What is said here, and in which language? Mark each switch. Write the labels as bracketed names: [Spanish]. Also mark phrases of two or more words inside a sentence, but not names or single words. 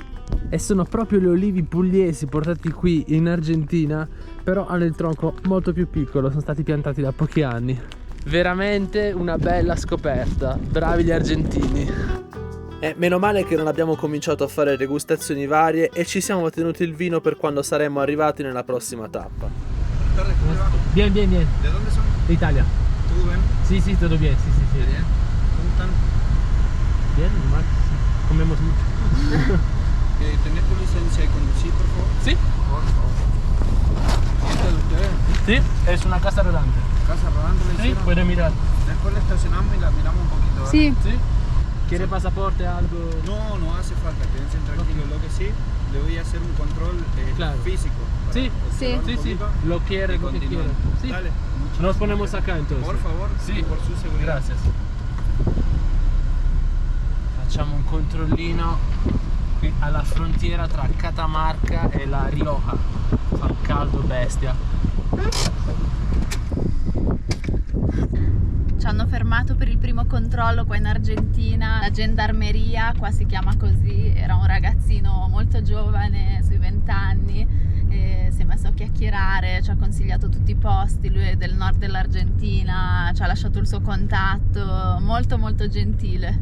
[Italian] E sono proprio le olivi pugliesi portati qui in Argentina, però hanno il tronco molto più piccolo, sono stati piantati da pochi anni. Veramente una bella scoperta, bravi gli argentini. E meno male che non abbiamo cominciato a fare degustazioni varie e ci siamo tenuti il vino per quando saremo arrivati nella prossima tappa. [Spanish] Bien, bien, bien. ¿De dónde son? De Italia. ¿Todo bien? Sí, sí, todo bien, sí, sí, sí. Bien. ¿Cómo están? Bien, normal, sí. Comemos mucho. ¿Tenés tu licencia de conducir, por favor? Sí, Por favor. ¿Y esta de ustedes? sí, es una casa rodante. Casa rodando le Sí, hicieron. puede mirar. Después la estacionamos y la miramos un poquito. ¿eh? Sì, Sí. ¿Quiere pasaporte, algo? No, no hace falta, quédense tranquilos. Lo que sí, le voy a hacer un control Claro. físico. para Sí, observar un sí, sí. poquito Lo quiere, y lo que continuar. quiere. Sí. Dale. muchísimas Nos ponemos gracias. acá entonces. Por favor, Sí. por su seguridad. Gracias. [Italian] Facciamo un controllino qui alla frontiera tra Catamarca e la Rioja. Fa un caldo bestia. ci hanno fermato per il primo controllo qua in Argentina, la gendarmeria, qua si chiama così, era un ragazzino molto giovane, sui 20 anni, e si è messo a chiacchierare, ci ha consigliato tutti i posti, lui è del nord dell'Argentina, ci ha lasciato il suo contatto, molto molto gentile.